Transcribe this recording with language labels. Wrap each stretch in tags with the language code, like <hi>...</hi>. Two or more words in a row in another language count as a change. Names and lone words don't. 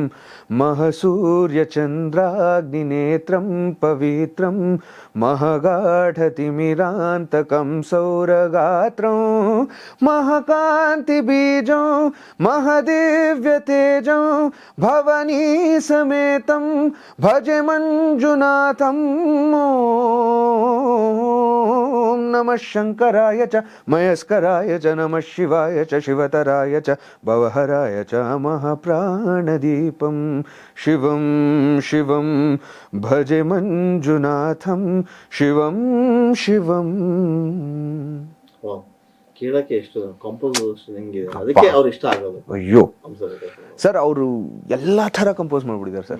<sa>ಮಹಸೂರ್ಯಚಂದ್ರಾಗ್ನಿನೇತ್ರಂ ಪವಿತ್ರಂ ಮಹಗಾಢತಿಮಿರಾಂತಕಂ ಸೌರಗಾತ್ರಂ ಮಹಾಕಾಂತಿ ಬೀಜಂ ಮಹದಿವ್ಯತೇಜಂ ಭವನೀ ಸಮೇತಂ ಭಜೆ ಮಂಜುನಾಥಂ. ಓಂ ನಮಃ ಶಂಕರಾಯ ಚ ಮಯಸ್ಕರಾಯ ಚ ನಮಃ ಶಿವಾಯ ಚ ಶಿವತರಾಯ ಚ ಭವಹರಾಯ ಚ ಮಹಾಪ್ರಾಣದೀಪಂ ಶಿವಂ ಶಿವಂ ಭಜೆ ಮಂಜುನಾಥಂ ಶಿವಂ ಶಿವಂ.</sa> <kn>ಕೇಳಕ್ಕೆ ಎಷ್ಟು ಕಂಪೋಸಿಷನ್ ಹೆಂಗಿದೆ, ಅದಕ್ಕೆ ಅವ್ರು ಇಷ್ಟ ಆಗೋದು. ಅಯ್ಯೋ ಸರ್, ಅವರು ಎಲ್ಲಾ ತರ ಕಂಪೋಸ್ ಮಾಡ್ಬಿಟ್ಟಿದ್ದಾರೆ ಸರ್.</kn>